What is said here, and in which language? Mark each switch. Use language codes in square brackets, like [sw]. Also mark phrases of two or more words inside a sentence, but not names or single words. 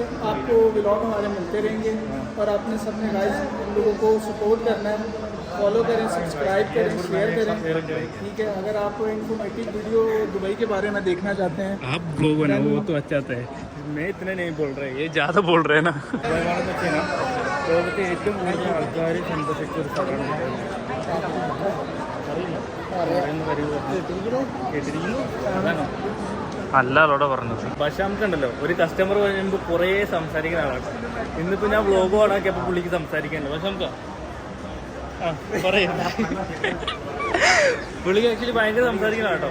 [hi] आपको व्लॉग हमारे मिलते रहेंगे और आपने सबने गाइस हम लोगों को सपोर्ट करना है। फॉलो करें, सब्सक्राइब करें, शेयर करें, ठीक है। अगर आप [en] informative video [hi] दुबई के बारे में देखना चाहते हैं आप ब्लॉग बनाओ वो तो अच्छा है. मैं इतने नहीं बोल रहे, ये ज़्यादा बोल रहे हैं ना. [ml] ലോകത്തെ ഏറ്റവും കൂടുതൽ ആൾക്കാർ സന്ദർശിച്ച ഒരു സ്ഥലമാണ്. അല്ലാതോടെ പറഞ്ഞത്. പക്ഷെ നമുക്കുണ്ടല്ലോ ഒരു കസ്റ്റമർ വരുമ്പോൾ കുറേ സംസാരിക്കുന്ന ആളാണ്. ഇന്നിപ്പോൾ ഞാൻ വ്ളോഗ് ഓണാക്കിയപ്പോൾ പുള്ളിക്ക് സംസാരിക്കാനുണ്ട്. പക്ഷെ നമുക്ക് പുള്ളിക്ക് ആക്ച്വലി ഭയങ്കര സംസാരിക്കുന്ന കേട്ടോ.